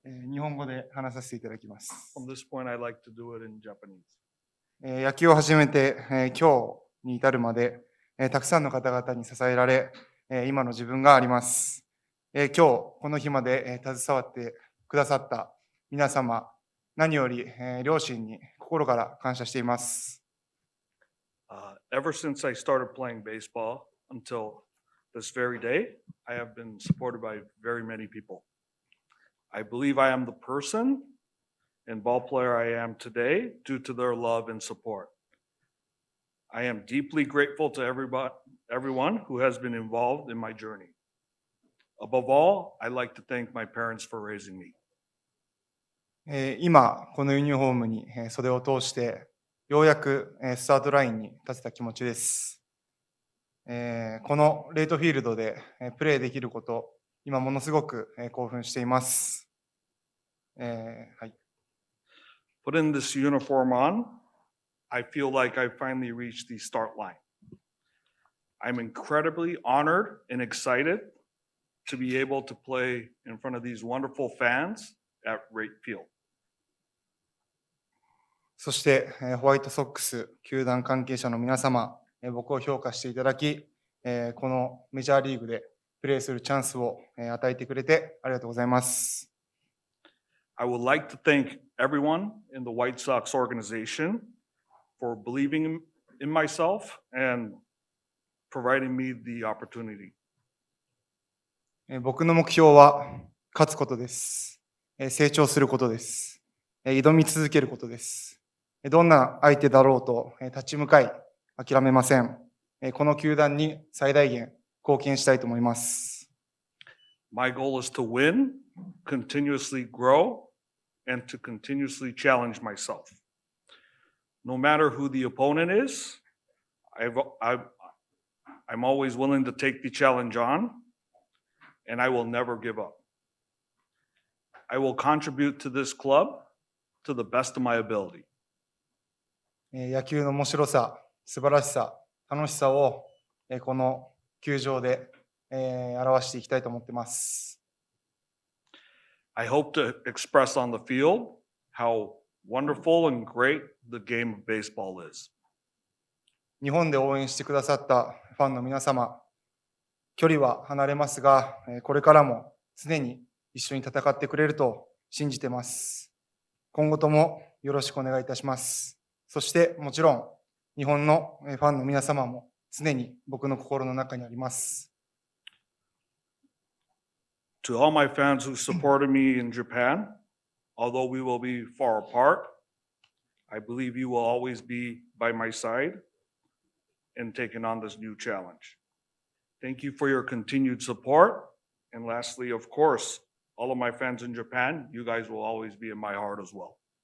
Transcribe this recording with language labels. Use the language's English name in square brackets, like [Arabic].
[Japanese] 日本語で話させていただきます。 [English] From this point, I'd like to do it in Japanese. [Japanese] 野球を始めて、今日に至るまで、たくさんの方々に支えられ、今の自分があります。今日この日まで、携わってくださった皆様、何より、両親に心から感謝しています。 [English] Ever since I started playing baseball until this very day, I have been supported by very many people. I believe I am the person and ball player I am today due to their love and support. I am deeply grateful to everyone who has been involved in my journey. Above all, I'd like to thank my parents for raising me. [Japanese] 今、このユニフォームに袖を通して、ようやくスタートラインに立てた気持ちです。このレイトフィールドでプレーできること、今ものすごく興奮しています。はい。 [English] Putting this uniform on, I feel like I finally reached the start line. I'm incredibly honored and excited to be able to play in front of these wonderful fans at Wright Field. [Japanese] そして、ホワイトソックス球団関係者の皆様、僕を評価していただき、このメジャーリーグでプレーするチャンスを与えてくれてありがとうございます。 [English] I would like to thank everyone in the White Sox organization for believing in myself and providing me the opportunity. [Japanese] 僕の目標は勝つことです。成長することです。挑み続けることです。どんな相手だろうと立ち向かい諦めません。この球団に最大限貢献したいと思います。 [English] My goal is to win, continuously grow, and to continuously challenge myself. No matter who the opponent is, I'm always willing to take the challenge on, and I will never give up. I will contribute to this club to the best of my ability. [Japanese] 野球の面白さ、素晴らしさ、楽しさをこの球場で表していきたいと思っています。 [English] I hope to express on the field how wonderful and great the game of baseball is. [Japanese] 日本で応援してくださったファンの皆様、距離は離れますが、これからも常に一緒に戦ってくれると信じています。今後ともよろしくお願いいたします。そしてもちろん日本のファンの皆様も常に僕の心の中にあります。 [English] To all my fans who supported me in Japan, although we will be far apart, I believe you will always be by my side in taking on this new challenge. Thank you for your continued support. And lastly, of course, all of my fans in Japan, you guys will always be in my heart as well.